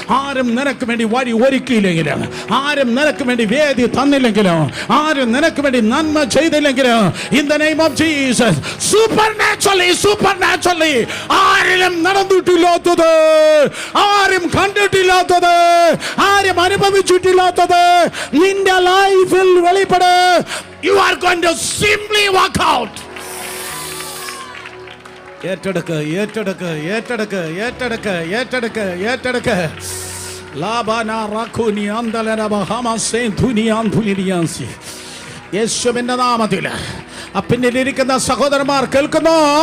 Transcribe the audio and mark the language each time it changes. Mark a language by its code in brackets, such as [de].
[ml] ആരും നിനക്ക് വേണ്ടി വഴി ഒരുക്കിയില്ലെങ്കിലും, ആരും നിനക്ക് വേണ്ടി വേദി തന്നില്ലെങ്കിലും, ആരും നിനക്ക് വേണ്ടി നന്മ ചെയ്തില്ലെങ്കിലും, [en] in the name of Jesus, supernaturally [ml] ആരും നടന്നിട്ടില്ലാത്തത്, ആരും കണ്ടിട്ടില്ലാത്തത്, ആരും അനുഭവിച്ചിട്ടില്ലാത്തത് നിന്റെ ലൈഫിൽ വെളിപ്പെട്. [en] You are going to simply walk out. [ml] ഏറ്റെടുക്ക് ഏറ്റെടുക്ക് ഏറ്റെടുക്ക് ഏറ്റെടുക്ക് ഏറ്റെടുക്ക് ഏറ്റെടുക്ക്. ലാബാന റഖുനി അന്തലന ബഹമസേ ദുനിയാൻ ദുനിയാൻസി. യേശുവിന്റെ നാമത്തിൽ പിന്നിലിരിക്കുന്ന സഹോദരന്മാർ കേൾക്കുന്നു.